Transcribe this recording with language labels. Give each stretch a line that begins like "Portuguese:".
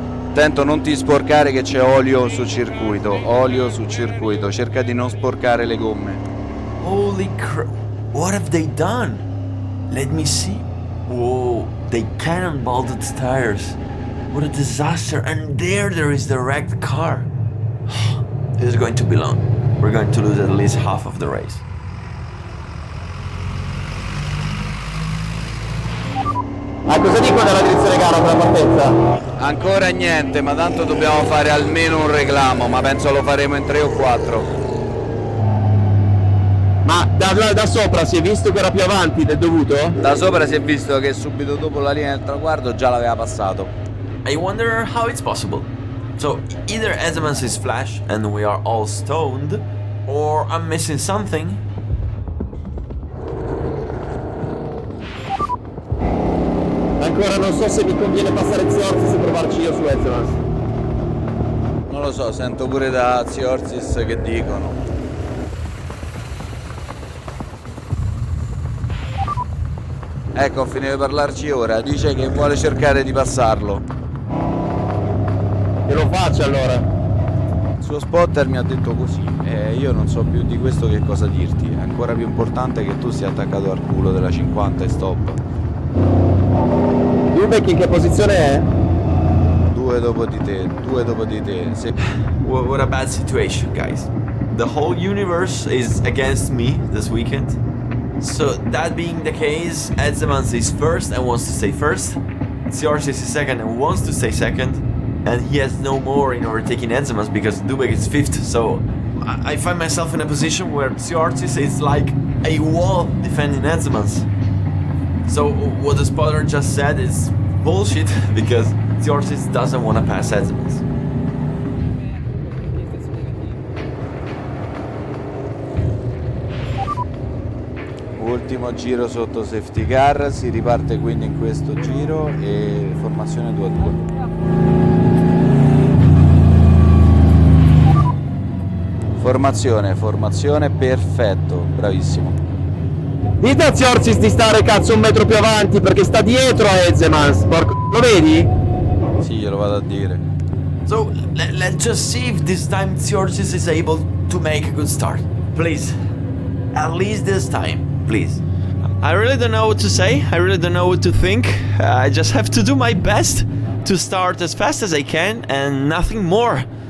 Italian: Attento, non ti sporcare che c'è olio sul circuito, cerca di non sporcare le gomme.
English: Holy crap, what have they done? Let me see. Whoa, they cannonballed the tires. What a disaster, and there is the wrecked car. This is going to be long. We're going to lose at least half of the race.
Italian: Cosa dico della direzione gara per la partenza? Ancora niente, ma tanto dobbiamo fare almeno un reclamo, ma penso lo faremo in 3 o 4. Ma da sopra si è visto che era più avanti del dovuto? Da sopra si è visto che subito dopo la linea del traguardo già l'aveva passato.
English: I wonder how it's possible. So either Edsemans is flash and we are all stoned, or I'm missing something.
Italian: Ancora non so se mi conviene passare Tsiortis e provarci io su Edsemans. Non lo so, sento pure da Tsiortis che dicono. Ecco, ho finito di parlarci ora, dice che vuole cercare di passarlo. Che lo faccia allora. Il suo spotter mi ha detto così e io non so più di questo che cosa dirti. È ancora più importante che tu sia attaccato al culo della 50 e stop. Dubek in che posizione è? Due dopo di te. Sì.
English: What a bad situation, guys. The whole universe is against me this weekend. So that being the case, Edsemans is first and wants to stay first. Tsiortis is second and wants to stay second. And he has no more in overtaking Edsemans because Dubek is fifth. So I find myself in a position where Tsiortis is like a wall defending Edsemans. So what the spotter just said is bullshit because Tsiortis doesn't want to pass Edsemans.
Italian: Ultimo giro sotto safety car, si riparte quindi in questo giro e formazione 2-2. Formazione, perfetto, bravissimo. Dite a Tsiortis di stare cazzo un metro più avanti perché sta dietro a Edsemans, lo vedi? Sì, glielo vado a dire.
English: So let's just see if this time Tsiortis is able to make a good start. Please, at least this time, please. I really don't know what to say, I really don't know what to think. I just have to do my best to start as fast as I can and nothing more.